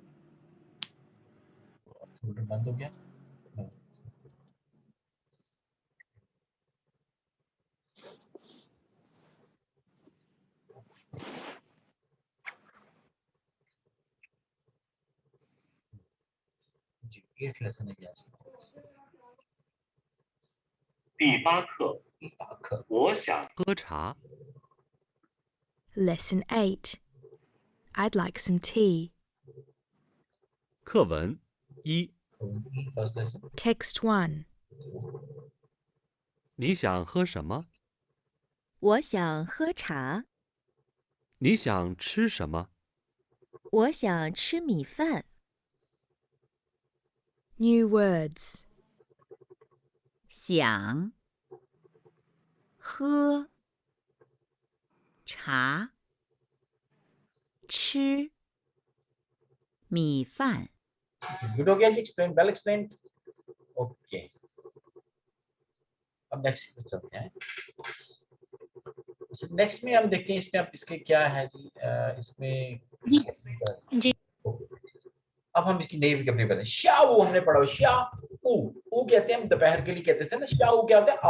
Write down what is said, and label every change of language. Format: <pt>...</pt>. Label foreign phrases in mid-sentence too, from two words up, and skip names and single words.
<hi>कंप्यूटर बंद हो गया। जी 8 लेसन है आज का।</hi> <zh>第8课，第8课我想喝茶，</zh> <en>Lesson 8. I'd like some tea.</en> <zh>课文一，</zh> <en>First lesson. Text 1.</en> <zh>你想喝什么？我想喝茶，你想吃什么？我想吃米饭。</zh> <en>New words.</en> <zh>想喝茶，吃米饭。</zh> <hi>गुड हो गया जी,</hi> <en>explain well explain.</en> <hi>ओके अब नेक्स्ट पे चलते हैं। नेक्स्ट में हम देखते हैं इसमें अब इसके क्या है जी इसमें जी जी अब हम इसकी नई विकल्प बताते हैं। शाऊ हमने पढ़ा, शाऊ ऊ कहते हैं हम दोपहर के लिए कहते थे ना, शाऊ क्या होता है?</hi>